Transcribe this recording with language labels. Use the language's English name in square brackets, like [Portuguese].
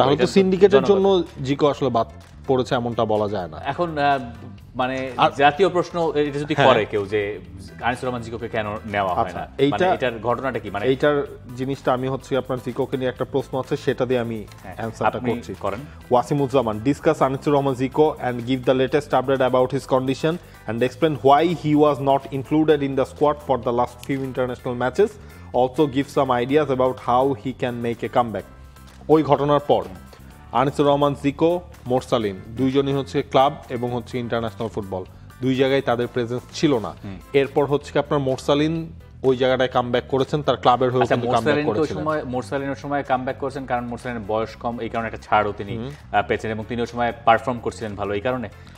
[Bangla] তাহলে তো সিন্ডিকেটের জন্য জিকো আসলে বাদ পড়েছে এমনটা বলা যায় না। এখন মানে জাতীয় প্রশ্ন এটা যদি করে কেউ যে আনিসুর রহমান জিকোকে কেন নেওয়া হয় না, মানে এটার ঘটনাটা কি? মানে এইটার জিনিসটা আমি হচ্ছে আপনার জিকোকে নিয়ে একটা প্রশ্ন আছে, সেটা দিয়ে আমি অ্যানসারটা করছি। করেন। [English] Wasimuzzaman, discuss Anisur Rahman Zico and give the latest update about his condition and explain why he was not included in the squad for the last few international matches. Also give some ideas about how he can make a comeback. [Bangla] ওই ঘটনার পর আনিসুর রহমান জিকো, মোরসালিন দুইজনই হচ্ছে club এবং হচ্ছে international football, দুই জায়গায় তাদের প্রেজেন্স ছিল না। এরপর হচ্ছে আপনার মোরসালিন ওই জায়গাটায় কামব্যাক করেছেন, তার ক্লাবের হয়ে কিন্তু কামব্যাক করেছিলেন। মোরসালিনের সময় কামব্যাক করেছেন কারণ মোরসালিনের বয়স কম, এই কারণে একটা ছাড়ও তিনি পেয়েছেন এবং তিনি ওই সময় পারফর্ম করছিলেন ভালো, এই কারণে